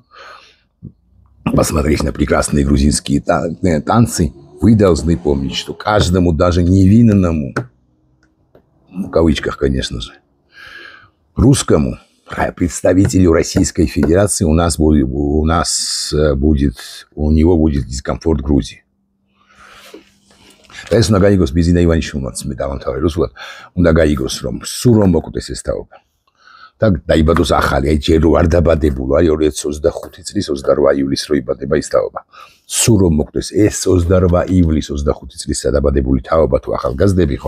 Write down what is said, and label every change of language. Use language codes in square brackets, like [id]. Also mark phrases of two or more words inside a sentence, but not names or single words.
[ru] Посмотреть на прекрасные грузинские танцы, вы должны помнить, что каждому, даже невинному, в кавычках, конечно же, русскому представителю Российской Федерации у него будет дискомфорт Грузии. [ka] და ეს უნდა გაიგოს ბიზინა ივანიშვილმაც მე დავამთავრე რუსულად, უნდა გაიგოს რომ სულ რომ მოკვდეს ეს თაობა. და დაიბადოს ახალი, აი ჯერ რო არ დაბადებულო, აი 2025 წლის 28 ივლისს რო იბადება ის თაობა. სულ რომ მოკვდეს ეს 28 ივლისს 25 წლის დაბადებული თაობა თუ ახალგაზრდები, ხო?